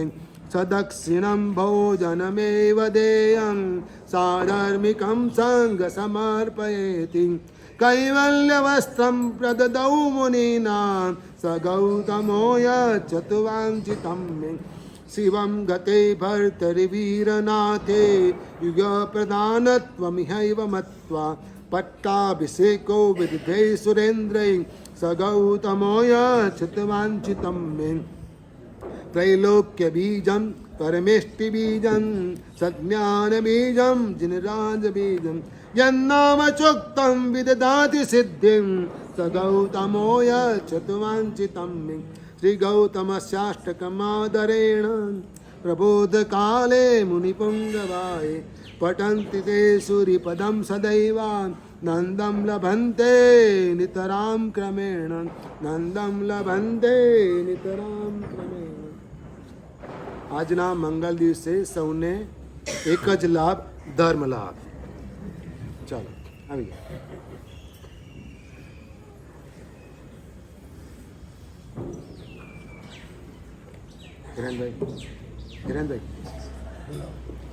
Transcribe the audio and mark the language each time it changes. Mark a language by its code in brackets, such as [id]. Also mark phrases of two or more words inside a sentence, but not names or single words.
[sa] સદક્ષિણં ભોજનમેવ દેયં સાધર્મિકં સંગ સમર્પયેતિ કૈવલ્યવસ્ત્રં પ્રદદૌ મુનીનાં સ ગૌતમોય ચતુવાંછિતમ મે. શિવં ગતે ભર્તરિવીરનાથે યુગપ્રદાનત્વમિહૈવ મત્વા પટ્ટાભિષેકો વિદધૈ સુરેન્દ્રૈ સ ગૌતમોય ચતુવાંછિતમ મે. त्रैलोक्य बीजं परमेष्टि बीजं सज्ञान बीजं जिनराज बीजं यन्नाम चोक्तं विदधाति सिद्धिं स गौतमोय चतुवांछितं मे. श्री गौतमस्याष्टकमादरेण प्रबोध काले मुनिपुंगवाये पठन्ति ते सूरिपदं सदैव नंदम लभन्ते नितराम क्रमेण, नंदम लभन्ते नितराम क्रमेण. [gu] આજના મંગલ દિવસે સૌને એક જ લાભ, ધર્મ લાભ. ચાલો આવી ગયા. હિરેનભાઈ, હિરેનભાઈ